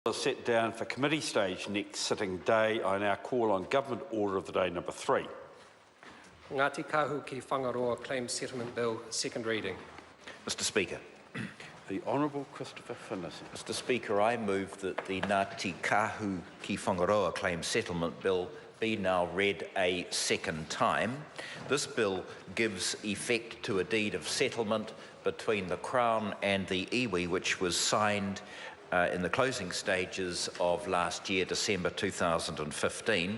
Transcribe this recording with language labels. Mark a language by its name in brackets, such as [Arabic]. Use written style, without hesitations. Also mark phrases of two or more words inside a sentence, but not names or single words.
[English] Is set down for committee stage next sitting day. I now call on Government Order of the Day number 3. Ngatikahu ki Whangaroa Claim Settlement Bill, second reading. Mr Speaker. The Honourable Christopher Finnison. Mr Speaker, I move that the Ngatikahu ki Whangaroa Claim Settlement Bill be now read a second time. This bill gives effect to a deed of settlement between the Crown and the iwi, which was signed in the closing stages of last year, December 2015.